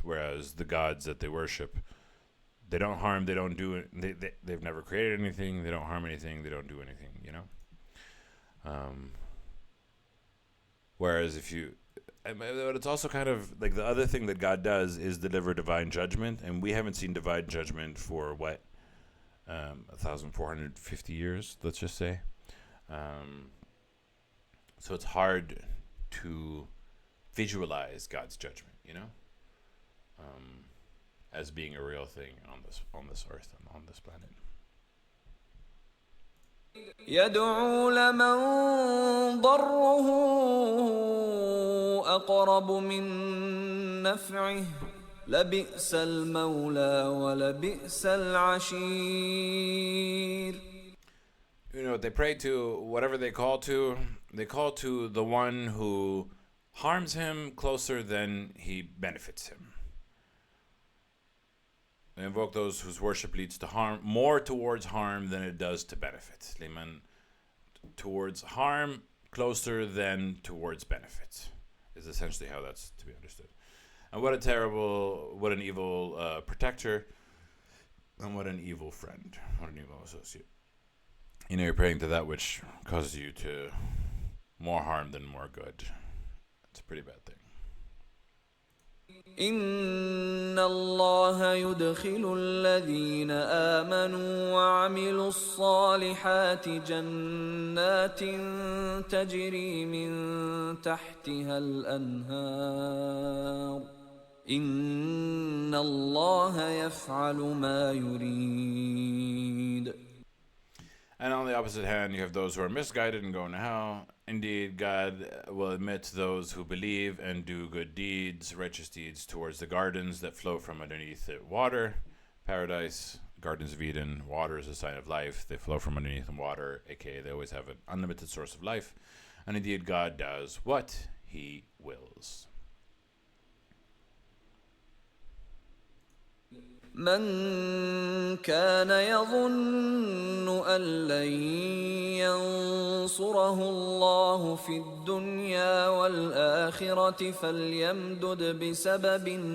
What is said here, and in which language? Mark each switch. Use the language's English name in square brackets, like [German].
[English] Whereas the gods that they worship, they don't harm, they don't do it, they've never created anything, they don't harm anything, they don't do anything, Whereas but it's also kind of like the other thing that God does is deliver divine judgment, and we haven't seen divine judgment for 1,450 years, let's just say. So it's hard to visualize God's judgment, as being a real thing on this earth and on this planet. [Arabic] يدعو لمن ضره أقرب من نفعه لبئس المولى ولبئس العشير. [English] They pray to whatever they call to the one who harms him closer than he benefits him. invoke those whose worship leads to harm, more towards harm than it does to benefit. Liman, towards harm closer than towards benefit, is essentially how that's to be understood. And what an evil protector, and what an evil friend, what an evil associate. You're praying to that which causes you to more harm than more good. It's a pretty bad thing. [Arabic] إن الله يدخل الذين آمنوا وعملوا الصالحات جنات تجري من تحتها الأنهار إن الله يفعل ما يريد. [English] And on the opposite hand, you have those who are misguided and go into hell. Indeed, God will admit those who believe and do good deeds, righteous deeds, towards the gardens that flow from underneath it. Water, paradise, gardens of Eden. Water is a sign of life. They flow from underneath them. Water, aka they always have an unlimited source of life. And indeed, God does what He wills. [Arabic] من كان يظن أن لن ينصره الله في الدنيا والآخرة فليمدد بسبب